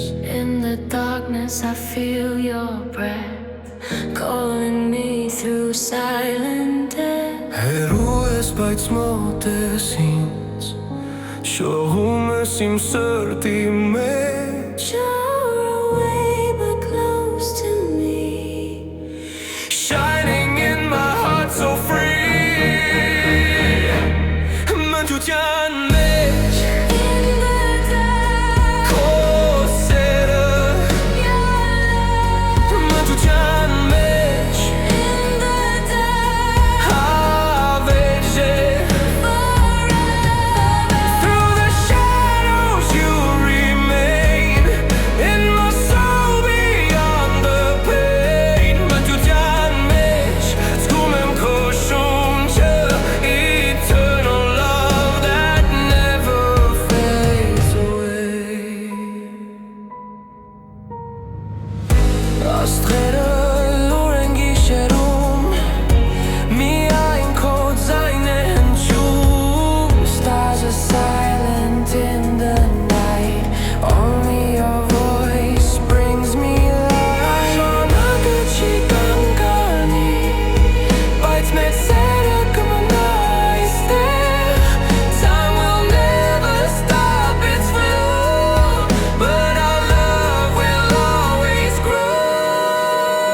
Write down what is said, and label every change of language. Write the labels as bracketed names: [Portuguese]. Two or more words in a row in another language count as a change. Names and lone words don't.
[English] In the darkness I feel your breath Calling me through silent death [Armenian] Հեռու ես բայց մոտ ես ինձ Շողում ես իմ սրտի մեջ [English] You're away but close to me Shining in my heart so free [Armenian] Մենքրության մեջ [English] In the dark [Armenian] Քո սերը Մենքրության մեջ [English] In the dark [Armenian] Հավերժ է [English] Forever Through the shadows you remain In my soul beyond the pain [Armenian] Մենքրության մեջ զգում եմ քո շունչը [English] Eternal love that never fades away [Armenian] Աստղերը լուր են գիշերում Միայն քո ձայնն է հնչում [English] Stars are silent in the night Only your voice brings me light [Armenian] Ժամանակը չի կանգանի Բայց մեր սերը կմնա այստեղ [English] Time will never stop its flow But our love will always grow